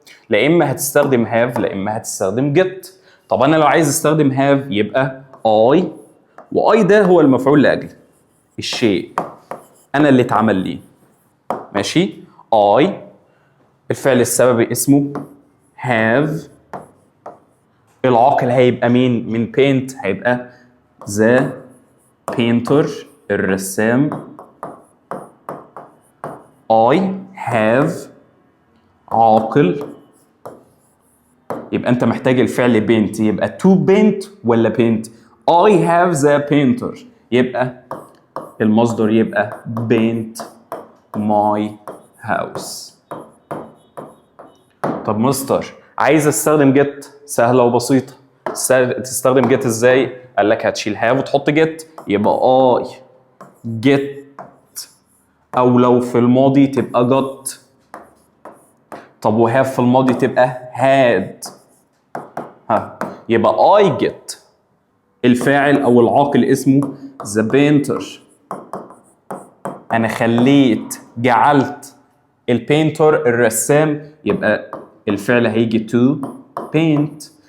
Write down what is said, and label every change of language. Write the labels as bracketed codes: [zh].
[ar] لا اما هتستخدم have لا اما هتستخدم get. طب انا لو عايز استخدم have يبقى I، واي ده هو المفعول لاجله، الشيء انا اللي اتعمل لي. ماشي؟ I الفعل السببي اسمه have، العاقل هيبقى مين؟ من paint هيبقى the painter الرسام. I have عاقل، يبقى انت محتاج الفعل paint، يبقى to paint ولا paint؟ [en] I have the painter، [ar] يبقى المصدر يبقى paint my house. طب مستر عايز استخدم get، سهله وبسيطه. تستخدم get ازاي؟ قال لك هتشيل have وتحط get، يبقى I get، او لو في الماضي تبقى got. طب وهاف في الماضي تبقى had. يبقى I get الفاعل او العاقل اسمه the painter، انا جعلت البينتر الرسام، يبقى الفعل هيجي to paint.